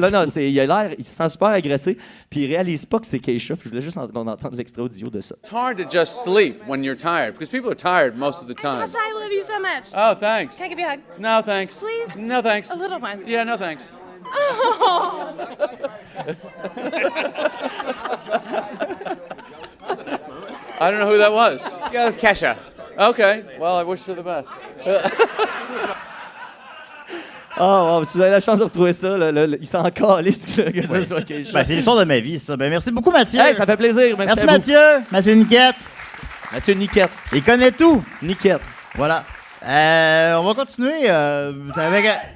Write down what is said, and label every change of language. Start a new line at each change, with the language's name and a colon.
French: Non, il a l'air, il se sent super agressé, puis il réalise pas que c'est Keisha. Puis je voulais juste qu'on entende l'extrait audio de ça.
English: It's hard to just sleep when you're tired because people are tired most of the time. Gosh, I love you so much. Oh, thanks. Can I give you a hug? No, thanks. Please? No, thanks. A little one. Yeah, no, thanks. Oh. I don't know who that was. Yeah, it was Kesha. Okay, well, I wish her the best.
French: Oh, wow, si vous avez la chance de retrouver ça, il s'en calisse que ça soit Keisha. Ben, c'est l'histoire de ma vie, ça. Ben, merci beaucoup, Mathieu. Hey, ça fait plaisir. Merci à vous. Mathieu. Mathieu Niquette. Mathieu Niquette. Il connaît tout. Niquette. Voilà. On va continuer avec...